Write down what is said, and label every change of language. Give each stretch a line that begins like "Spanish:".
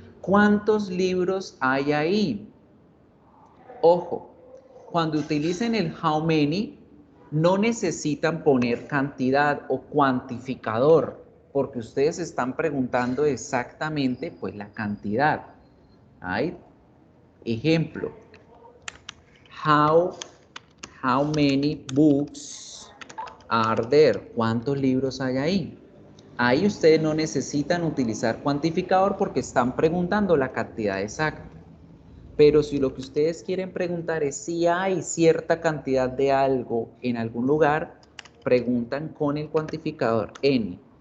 Spanish: ¿Cuántos libros hay ahí? Ojo, cuando utilicen el how many, no necesitan poner cantidad o cuantificador, porque ustedes están preguntando exactamente pues la cantidad.
English: ¿Right? Ejemplo, how many books are there?
Spanish: ¿Cuántos libros hay ahí? Ahí ustedes no necesitan utilizar cuantificador porque están preguntando la cantidad exacta. Pero si lo que ustedes quieren preguntar es si hay cierta cantidad de algo en algún lugar, preguntan con el cuantificador any.